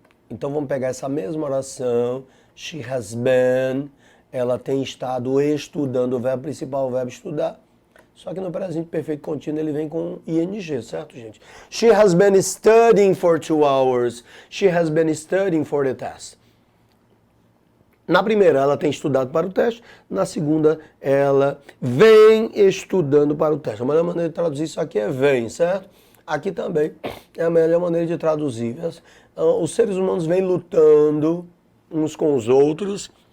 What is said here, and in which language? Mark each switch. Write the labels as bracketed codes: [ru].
[pt] Então vamos pegar essa mesma oração, [en] she has been, [pt] ela tem estado estudando, o verbo principal, o verbo estudar. Só que no presente perfeito contínuo ele vem com ing, certo, gente? [en] She has been studying for 2 hours. She has been studying for the test. [pt] Na primeira, ela tem estudado para o teste. Na segunda, ela vem estudando para o teste. A melhor maneira de traduzir isso aqui é vem, certo? Aqui também é a melhor maneira de traduzir. Os seres humanos vêm lutando uns com os outros.